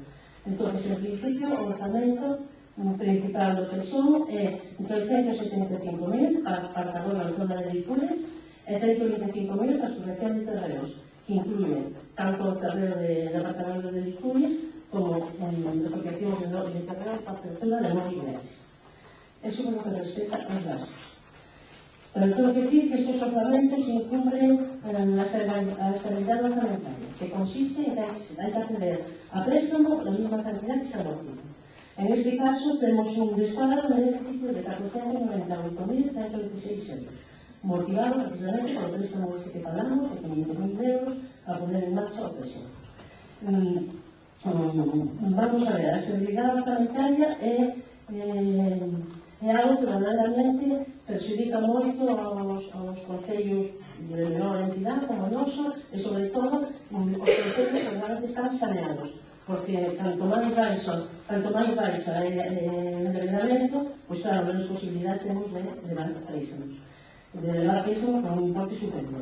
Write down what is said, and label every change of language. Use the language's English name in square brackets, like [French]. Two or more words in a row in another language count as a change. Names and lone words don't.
[Galician] Entonces, en principio, o orzamento principal do PSOE é 375.000 para agora a zona de Lipures e 125.000 para a sujeción de terrenos, que incluye tanto o terreno de departamento de Lipures como en asociación de terrenos para apertura de novos niveles. [Spanish] Eso es lo que respecta [Galician] aos gastos. [Spanish] Pero tengo que decir que estos orzamentos incumplen [Galician] a estabilidade orzamentaria, [Spanish] que consiste en que [Galician] hai que [Spanish] acceder a préstamo la misma cantidad que se adopta. En este caso, tenemos un descuadro de déficit de 498.126 euros, motivado precisamente por el préstamo que pagamos de 500.000 euros a poner en marcha [Galician] o préstamo. Vamos a ver, a estabilidade orzamentaria é algo que verdadeiramente perxudica moito aos concellos de menor entidade como o noso e, sobre todo, os concellos que realmente están saneados, porque canto máis baixa o endeudamento, pois claro, menos posibilidade temos de levar préstamos con un importe superior.